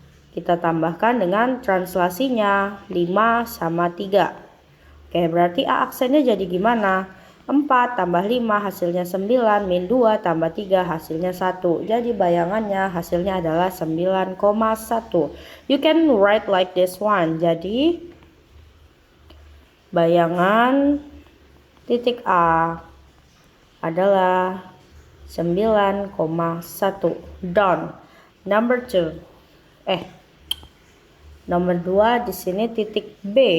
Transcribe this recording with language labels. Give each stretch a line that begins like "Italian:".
Indonesian: Kita tambahkan dengan translasinya 5 sama 3. Oke, berarti A aksennya jadi gimana? 4 tambah 5 hasilnya 9, min 2 tambah 3 hasilnya 1. Jadi bayangannya hasilnya adalah 9,1.
English: You can write like this one.
Indonesian: Jadi bayangan titik A adalah 9,1.
English: Done. Number 2.
Indonesian: Nomor 2 di sini titik B.